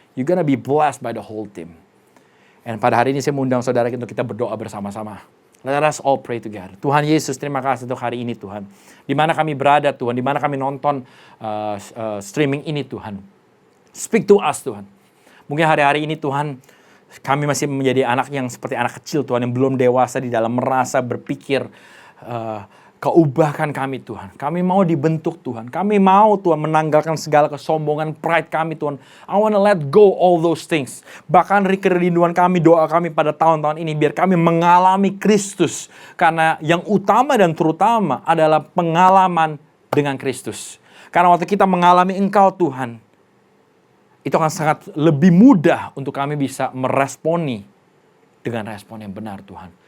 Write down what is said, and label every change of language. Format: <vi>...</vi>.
<en>You're gonna be blessed by the whole team.</en> <id>Dan pada hari ini saya mengundang saudara untuk kita berdoa bersama-sama.</id> <en>Let us all pray together.</en> <id>Tuhan Yesus, terima kasih untuk hari ini Tuhan. Di mana kami berada Tuhan, di mana kami nonton streaming ini Tuhan.</id> <en>Speak to us</en> <id>Tuhan. Mungkin hari-hari ini Tuhan, kami masih menjadi anak yang seperti anak kecil Tuhan, yang belum dewasa di dalam merasa, berpikir. Kau ubahkan kami Tuhan. Kami mau dibentuk Tuhan. Kami mau Tuhan menanggalkan segala kesombongan, pride kami Tuhan.</id> <en>I want to let go all those things.</en> <id>Bahkan kerinduan kami, doa kami pada tahun-tahun ini, biar kami mengalami Kristus. Karena yang utama dan terutama adalah pengalaman dengan Kristus. Karena waktu kita mengalami Engkau Tuhan, itu akan sangat lebih mudah untuk kami bisa meresponi dengan respon yang benar Tuhan.</id>